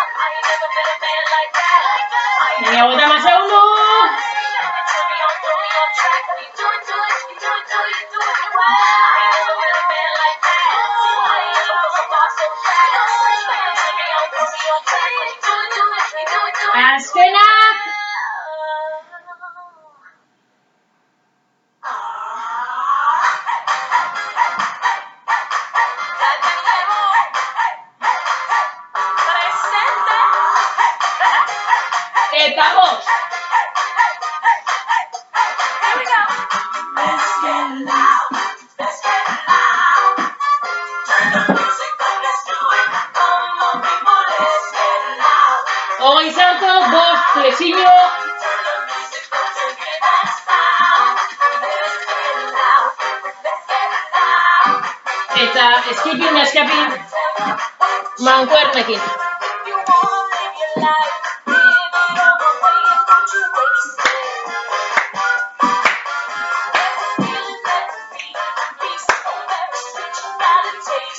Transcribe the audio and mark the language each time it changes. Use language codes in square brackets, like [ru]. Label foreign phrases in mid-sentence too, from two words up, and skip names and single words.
[en] I ain't never met a man like that. I ain't never felt so far so fast. You can turn me on, throw me off track. When you do it well. I ain't never met a man like that. I ain't never felt so far so fast. You can turn me on, throw me off track. When you do it [eu] Azkenak! Eta bost! [en] Here we go. Let's get loud. Let's get loud. Turn the music up, let's do it. Come on, people, let's get loud. [eu] Hogei sartu, bost, flexiño. [en] Turn the music up to get that sound. Let's get loud. Let's get loud. [eu] Eta [en] skipping, escaping, [eu] mankuernekin. [en] You wanna live your life, live it all the way, don't you waste it. There's a feeling that be so very sweet, you gotta taste it.